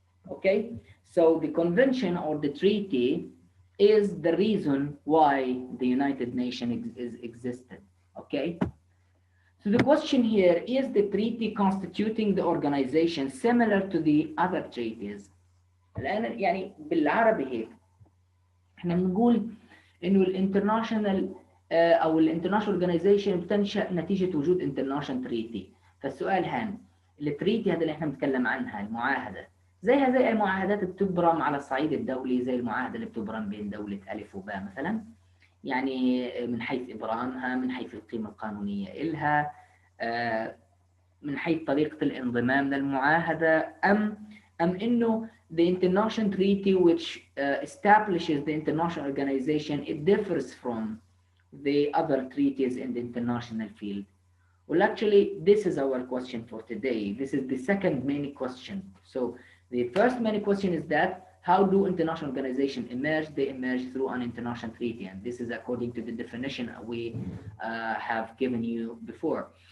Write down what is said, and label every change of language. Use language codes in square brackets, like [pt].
[en] Okay, so the convention or the treaty is the reason why the United Nations is existed. Okay, so the question here is the treaty constituting the organization similar to the other treaties. [ar] الآن يعني بالعربي هيك احنا بنقول انه الانترناشونال او الانترناشونال اورجانيزيشن بتنشا نتيجه وجود انترناشونال تريتي. فالسؤال هان التريتي هذا اللي احنا بنتكلم عنها المعاهده زيها زي اي معاهدات بتبرم على الصعيد الدولي، زي المعاهده اللي بتبرم بين دوله الف وباء مثلا، يعني من حيث ابرامها، من حيث القيمه القانونيه الها، من حيث طريقه الانضمام للمعاهده، ام انه [en] the international treaty which establishes the international organization, it differs from the other treaties in the international field. Well, actually, this is our question for today. This is the second main question. So the first main question is that how do international organizations emerge? They emerge through an international treaty, and this is according to the definition we have given you before.